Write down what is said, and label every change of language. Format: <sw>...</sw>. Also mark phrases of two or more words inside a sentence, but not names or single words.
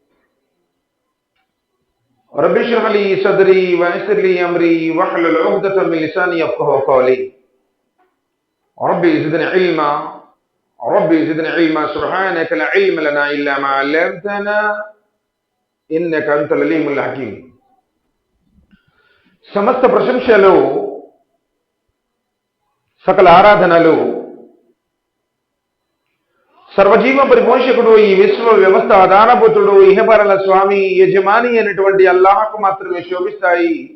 <ar>رب اشرح لي صدري ويسر لي امري واحلل عقدة من لساني يفقهوا قولي. ربي زدني علما سبحانك لا علم لنا الا ما علمتنا انك انت العليم الحكيم.</ar> <te>సమస్త ప్రశంసలు సకల ఆరాధనలు సర్వజీవ పరిపోషకుడు, ఈ విశ్వ వ్యవస్థ ఆధారభూతుడు, ఇహపరల స్వామి, యజమాని అయినటువంటి అల్లాహకు మాత్రమే శోభిస్తాయి.</te>